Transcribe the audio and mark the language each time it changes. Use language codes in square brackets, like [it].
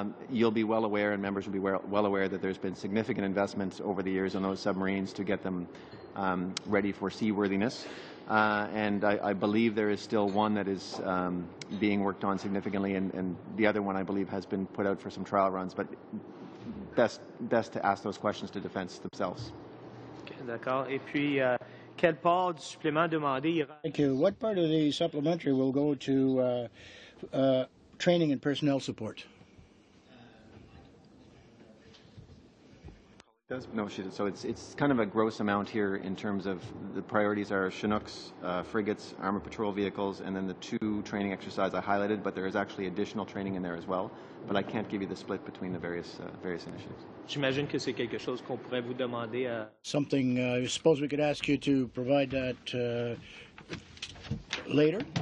[en] You'll be well aware, and members will be well aware, that there's been significant investments over the years on those submarines to get them ready for seaworthiness. And I believe there is still one that is being worked on significantly, and the other one, I believe, has been put out for some trial runs. But best to ask those questions to Defense themselves. [fr] Okay, d'accord. Et puis, quelle part du supplément demandé ira? [en] Thank you. What part of the supplementary will go to training and personnel support? No, she does. So it's kind of a gross amount here in terms of the priorities are Chinooks, frigates, armored patrol vehicles, and then the 2 training exercises I highlighted, but there is actually additional training in there as well. But I can't give you the split between the various initiatives. [fr] J'imagine que c'est quelque chose qu'on pourrait vous demander à... [en] Something, I suppose we could ask you to provide that later.